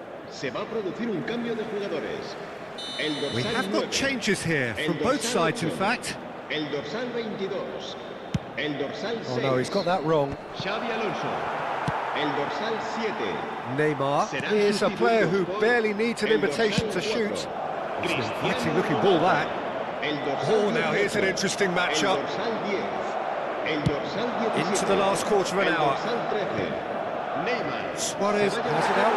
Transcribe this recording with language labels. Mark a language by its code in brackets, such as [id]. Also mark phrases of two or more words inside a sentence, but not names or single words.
[es] Se va a producir un cambio de jugadores. El dorsal [en] We have [es] 9. [en] got changes here, [es] El [en] from both [es] dorsal [en] sides in [es] 8. [en] fact. [es] El dorsal 22. El dorsal 6. [en] Oh no, he's got that wrong. [es] Xavi Alonso. El dorsal 7. [en] Neymar [es] Serán [en] is a player who [es] sustituidos por [en] barely needs an [es] el [en] invitation [es] dorsal [en] to shoot. [es] 4. [en] It's an [es] Cristiano [en] inviting looking ball that. [es] El dorsal [en] Oh, now here's an [es] 18. [en] interesting [es] El [en] matchup. [es] dorsal 10. El dorsal 17. [en] Into the last quarter of an [es] El [en] hour. [es] dorsal 13. Neymar. [en] Suarez [es] Se va a [en] has it [es] llevar